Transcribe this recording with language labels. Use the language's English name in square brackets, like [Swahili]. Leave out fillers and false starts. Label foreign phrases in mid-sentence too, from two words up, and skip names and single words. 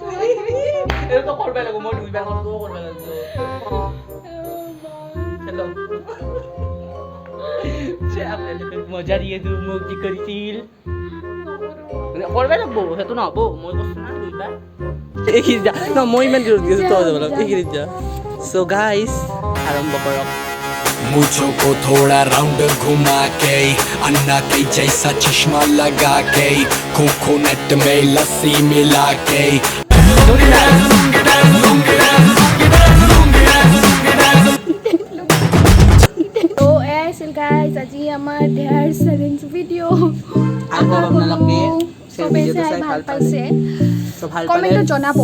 [Assamese] এইটো কৰিব লাগিব মই দুইবাৰ কৰিব লাগিব চলো চে আপোনালোকে মজা দিয়েতো মোক কি কৰিছিল কৰিব লাগিব সেইটো নহ'ব মই কৈছোঁ না দুইবাৰ এইখিনি যা ন মই ইমান দূৰত গৈছোঁ তই যাব লাগিব এইখিনি যা চ' গাইজ আৰম্ভ কৰক [Hindi] मुझो को थोड़ा राउंड घुमा के अन्ना के जैसा चश्मा लगा के कोकोनट में लस्सी मिला के [Assamese] তো এয়াই আছিল গাইজ আজি আমাৰ দেয়াৰ চেলেঞ্জ ভিডিঅ' আকৌ আপোনালোকে চবেই চাই ভাল পাইছে চ' ভাল কমেণ্টত জনাব